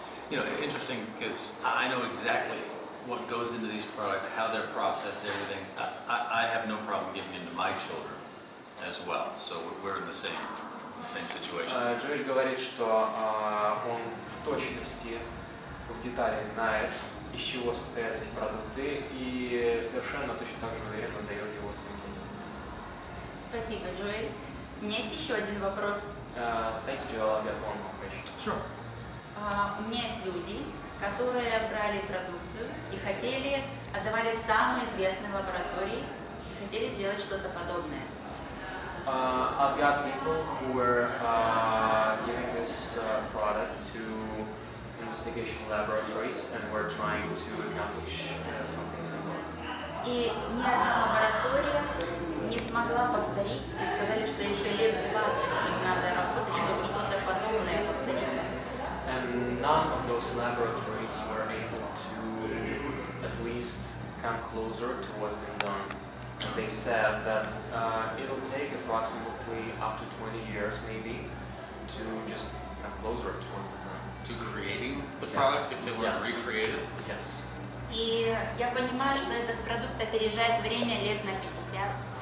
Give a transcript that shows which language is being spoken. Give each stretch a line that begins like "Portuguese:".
English: You know, interesting because I know exactly what goes into these products, how they're processed, everything. I have no problem giving them to my children as well. So we're in the same situation.
Russian: Джоэль говорит, что он в точности, в деталях знает, из чего состоят эти продукты, и совершенно точно так же уверенно дает его своим детям. Спасибо, Джоэль. У меня есть еще один вопрос.
English: Thank you, Joel. I've got one more question. Sure.
Russian: У меня есть люди, которые брали продукцию и отдавали в самые известные лаборатории и хотели сделать что-то подобное.
English: I've got people who were giving this product to investigation laboratories and were trying to accomplish something similar.
Russian: И ни одна лаборатория не смогла повторить и сказали, что еще лет 20 им надо работать, чтобы что-то подобное повторить.
English: And none of those laboratories were able to at least come closer to what's been done. And they said that it'll take approximately up to 20 years maybe to just come closer to what's been done. To creating the Yes. product if they want Yes. to recreate it. Yes.
Russian: И я понимаю, что этот продукт опережает время лет на 50.